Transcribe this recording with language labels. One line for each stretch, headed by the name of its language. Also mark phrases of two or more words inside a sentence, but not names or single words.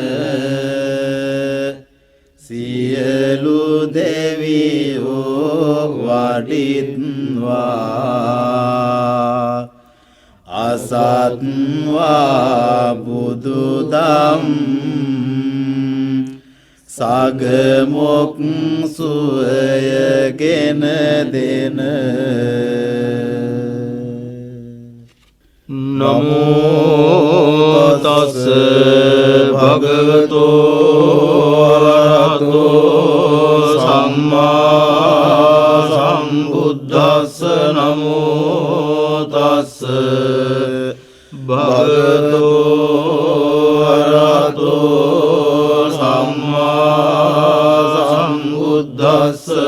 Sinhala: සියලු දෙවියෝ වඩිත්වා අසත්වා බුදුදම් සගමොක් සුවයගෙන දෙන
Pali: නමෝ තස් භගවතෝ අරහතෝ සම්මා සම්බුද්දස්ස නමෝ තස් භගවතෝ අරහතෝ සම්මා සම්බුද්දස්ස